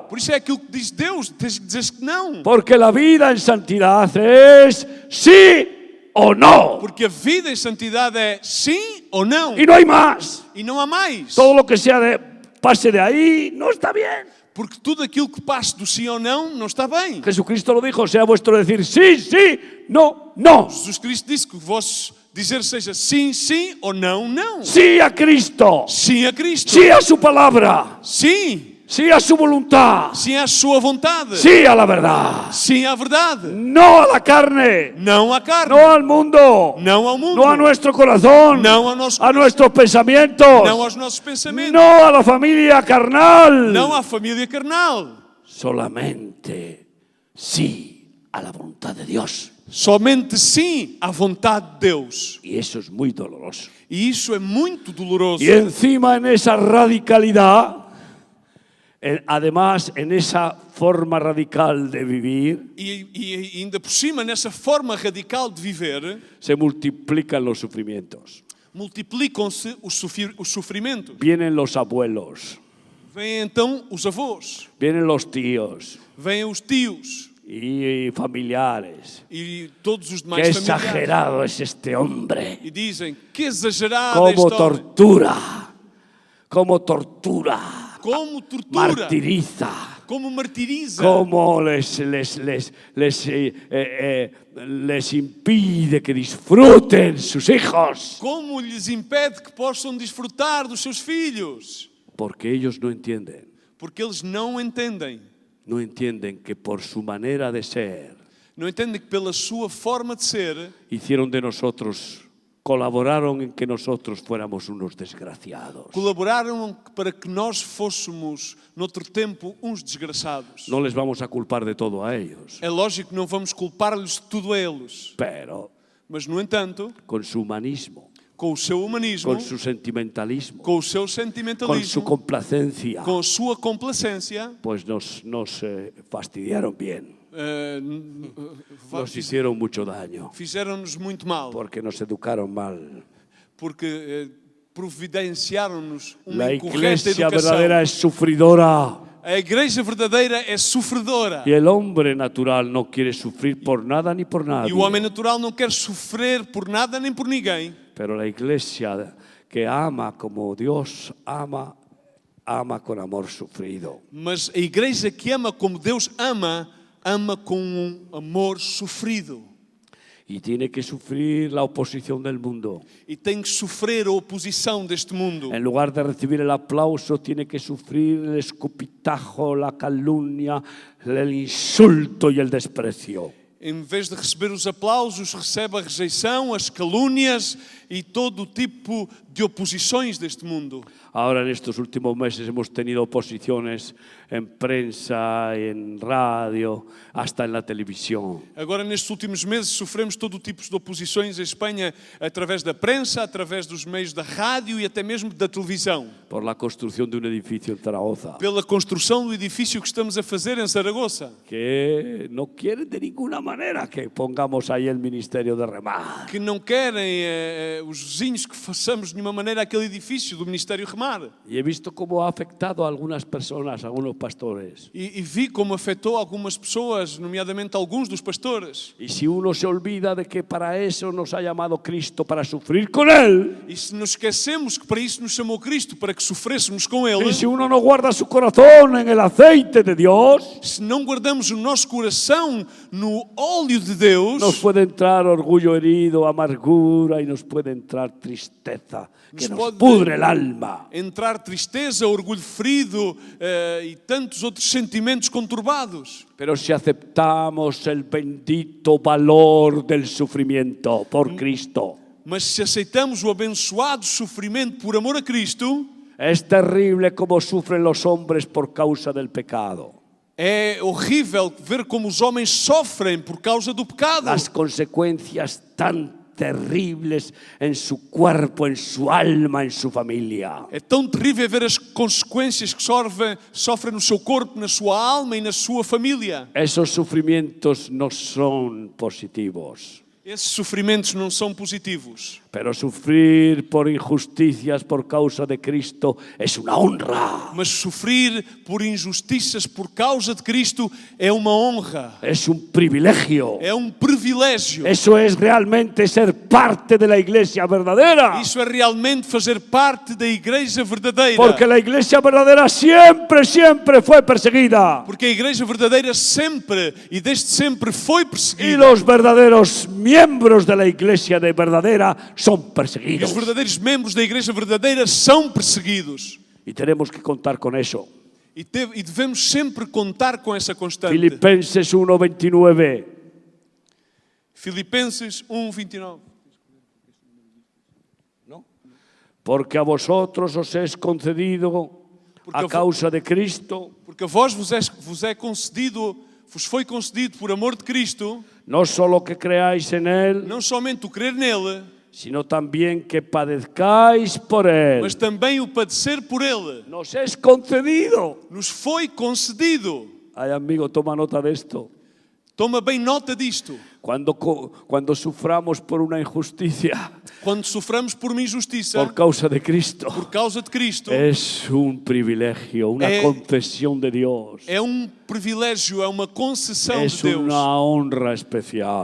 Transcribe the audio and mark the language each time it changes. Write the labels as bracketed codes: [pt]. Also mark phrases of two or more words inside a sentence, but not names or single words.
[pt] Por isso é aquilo que diz Deus, tens que dizer que não. [es] Porque la vida en santidad es sí o no. [pt] Porque a vida em santidade é sim ou não. [es] Y no hay más. [pt] E não há mais. [es] Todo lo que pase de ahí no está bien. [pt] Porque tudo aquilo que passe do sim ou não está bem. [es] Jesucristo lo dijo, sea vuestro decir sí, sí, no, no. [pt] Jesus Cristo disse que o vosso dizer seja sim, sim ou não, não. [es] Sí a Cristo. [pt] Sim a Cristo. [es] Sí a su palabra. [pt] Sim. [es] Sí a su voluntad. [pt] Sim à sua vontade. [es] Sí a la verdad. [pt] Sim à verdade. [es] No a la carne. [pt] Não à carne. [es] No al mundo. [pt] Não ao mundo. [es] No a nuestro corazón. [pt] Não ao nosso [es] A nuestros pensamientos. [pt] Não aos nossos pensamentos. [es] No a la familia carnal. [pt] Não à família carnal. [es] Solamente sí a la voluntad de Dios. [pt] Somente sim à vontade de Deus. [es] Y eso es muy doloroso. [pt] E isso é muito doloroso. [es] Y encima en esa radicalidad, además en esa forma radical de vivir, [pt] E ainda por cima, nessa forma radical de viver, [es] se multiplican los sufrimientos. [pt] multiplicam-se os sofrimentos. [es] Vienen los abuelos, [pt] Vêm então os avós, [es] vienen los tíos [pt] vêm os tios [es] y familiares. [pt] e todos os [es] Qué [pt] demais familiares. [es] exagerado es este hombre. [pt] E dizem, que exagerado [es] Cómo [pt] este homem. [es] tortura, cómo tortura, [pt] Como tortura, [es] martiriza, [pt] como martiriza, [es] cómo les impide que disfruten sus hijos. [pt] como lhes impede que possam desfrutar dos seus filhos. [es] Porque ellos no entienden, [pt] Porque eles não entendem. [es] no entienden que por su manera de ser [pt] Não entendem que pela sua forma de ser, [es] hicieron de nosotros, colaboraron en que nosotros fuéramos unos desgraciados. [pt] colaboraram para que nós fôssemos, noutro tempo, uns desgraçados. [es] No les vamos a culpar de todo a ellos, [pt] É lógico que não vamos culpar-lhes de tudo a eles. [es] pero [pt] Mas, no entanto, [es] con su humanismo, [pt] com o seu humanismo, [es] con su sentimentalismo, [pt] com o seu [es] con su sentimentalismo, complacencia, [pt] com a sua complacência, [es] pues nos fastidiaron bien, nos [pt] fizeram-nos [es] hicieron mucho daño, [pt] muito mal, [es] porque nos educaron mal. [pt] porque providenciaram-nos uma [es] La [pt] incorreta [es] iglesia [pt] educação. [es] verdadera es sufridora [pt] A igreja verdadeira é sofredora. [es] y el hombre natural no quiere sufrir por nada ni por nadie. [pt] E o homem natural não quer sofrer por nada nem por ninguém. [es] Pero la iglesia que ama como Dios ama, ama con amor sufrido. [pt] Mas a igreja que ama como Deus ama, ama com um amor sofrido. [es] Y tiene que sufrir la oposición del mundo. [pt] E tem que sofrer a oposição deste mundo. [es] En lugar de recibir el aplauso, tiene que sufrir el escupitajo, la calumnia, el insulto y el desprecio. [pt] Em vez de receber os aplausos, recebe a rejeição, as calúnias e todo o tipo de oposições deste mundo. [es] Ahora en estos últimos meses hemos tenido oposiciones en prensa, en radio, hasta en la televisión. [pt] Agora, nestes últimos meses, sofremos todo o tipo de oposições em Espanha através da prensa, através dos meios da rádio e até mesmo da televisão. [es] Por la construcción de un edificio en Zaragoza, [pt] Pela construção do edifício que estamos a fazer em Zaragoza. [es] que no quieren de ninguna manera que pongamos ahí el ministerio de remar. [pt] Que não querem os vizinhos que façamos de nenhuma maneira aquele edifício do Ministério Remar. [es] Y he visto cómo ha afectado a algunas personas, a algunos pastores. [pt] E vi como afetou algumas pessoas, nomeadamente alguns dos pastores. [es] Y si uno se olvida de que para eso nos ha llamado Cristo, para sufrir con Él, [pt] E se nos esquecemos que para isso nos chamou Cristo, para que sofrêssemos com Ele, [es] y si uno no guarda su corazón en el aceite de Dios, [pt] se não guardamos o nosso coração no óleo de Deus, [es] nos puede entrar orgullo herido, amargura y nos puede entrar tristeza, que nos pudre el alma. [pt] entrar tristeza, orgulho ferido e tantos outros sentimentos conturbados. [es] Pero si aceptamos el bendito valor del sufrimiento por Cristo, [pt] Mas se aceitamos o abençoado sofrimento por amor a Cristo, [es] es terrible como sufren los hombres por causa del pecado. [pt] é horrível ver como os homens sofrem por causa do pecado. [es] Las consecuencias tan terribles en su cuerpo, en su alma, en su familia. [pt] É tão terrível ver as consequências que sofrem no seu corpo, na sua alma e na sua família. [es] Esos sufrimientos no son positivos. [pt] Esses sofrimentos não são positivos. [es] Pero sufrir por injusticias por causa de Cristo es una honra. [pt] Mas sofrer por injustiças por causa de Cristo é uma honra. [es] Es un privilegio. [pt] É privilégio. [es] Eso es realmente ser parte de la iglesia verdadera. [pt] Isso é realmente fazer parte da igreja verdadeira. [es] Porque la iglesia verdadera siempre, siempre fue perseguida. [pt] Porque a igreja verdadeira sempre e desde sempre foi [es] Y [pt] perseguida. [es] los verdaderos miembros de la iglesia de verdadera son [pt] E [es] perseguidos. [pt] os verdadeiros membros da igreja verdadeira são perseguidos. [es] Y tenemos que contar con eso. [pt] E devemos sempre contar com essa constante. [es] Filipenses 1:29. [pt] Filipenses 1:29. [es] Porque a vosotros os es concedido a causa de Cristo, [pt] Porque a vós vos foi concedido por amor de Cristo, [es] no solo que creáis en Él, [pt] não somente o crer nele, [es] sino también que padezcáis por Él. [pt] mas também o padecer por ele. [es] Nos es concedido. [pt] Nos foi concedido. [es] Ay, amigo, toma nota de esto. [pt] Toma bem nota disto. [es] Cuando suframos por una injusticia [pt] Quando soframos por uma injustiça, [es] por causa de Cristo, [pt] por causa de Cristo, [es] es un privilegio, una concesión de Dios. [pt] é privilégio, é uma concessão [es] Es [pt] de Deus. [es] una honra especial.